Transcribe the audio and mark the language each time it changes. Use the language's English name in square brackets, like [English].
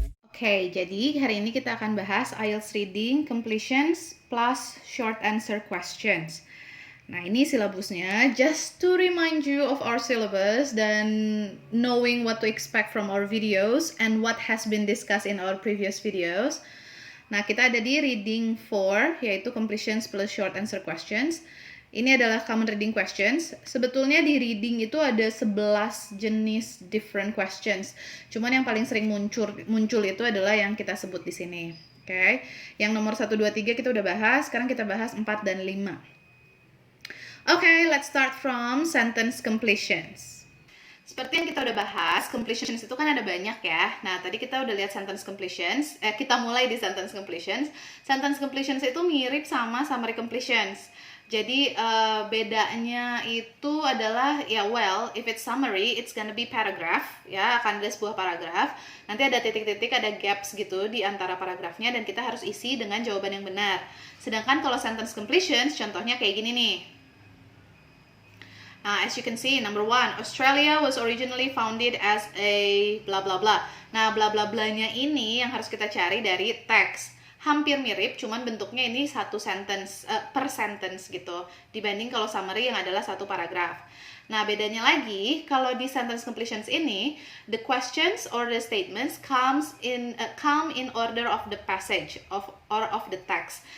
[Indonesian] Oke, jadi hari ini kita akan bahas IELTS reading completions plus short answer questions. Nah, ini silabusnya, [English] just to remind you of our syllabus dan knowing what to expect from our videos and what has been discussed in our previous videos. [Indonesian] Nah, kita ada di reading 4, yaitu completions plus short answer questions. Ini adalah common reading questions. Sebetulnya di reading itu ada 11 jenis different questions. Cuman yang paling sering muncul itu adalah yang kita sebut di sini. Oke. Yang nomor 1, 2, 3 kita udah bahas, sekarang kita bahas 4 dan 5. [English] Okay, let's start from sentence completions. [Indonesian] Seperti yang kita udah bahas, completions itu kan ada banyak ya. Nah, tadi kita udah lihat sentence completions. Kita mulai di sentence completions. Sentence completions itu mirip sama summary completions. Jadi, bedanya itu adalah, [English] if it's summary, it's gonna be paragraph. [Indonesian] Ya, akan ada sebuah paragraf. Nanti ada titik-titik, ada gaps gitu di antara paragrafnya, dan kita harus isi dengan jawaban yang benar. Sedangkan kalau sentence completions, contohnya kayak gini nih. [English] As you can see, number 1, Australia was originally founded as a blah blah blah. [Indonesian] Nah, blah blah blahnya ini yang harus kita cari dari teks. Hampir mirip, cuman bentuknya ini satu sentence per sentence gitu, dibanding kalau summary yang adalah satu paragraf. Nah, bedanya lagi, kalau di sentence completions ini, [English] the questions or the statements come in order of the passage or of the text.